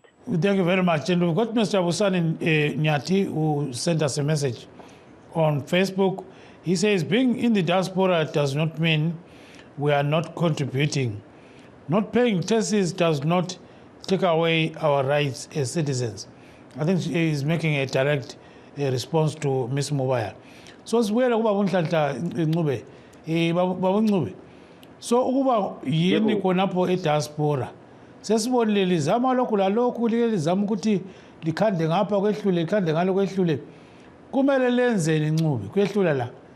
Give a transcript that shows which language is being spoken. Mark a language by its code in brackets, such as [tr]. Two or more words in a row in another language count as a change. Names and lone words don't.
[en] Thank you very much. And we've got Mr. Busani Nyati, who sent us a message on Facebook. He says, being in the diaspora does not mean we are not contributing. Not paying taxes does not take away our rights as citizens. I think he is making a direct response to Ms. Mubaya. [nd] So sibuyele kuba unhlanhla Ncube baba Ncube. So ukuba yini khonapho ediaspora sesibonile lizama lokhu lalokhu lizama ukuthi likhande ngapha kwehlule likhande ngalo kwehlule kumele lenzeni Ncube kwehlula la.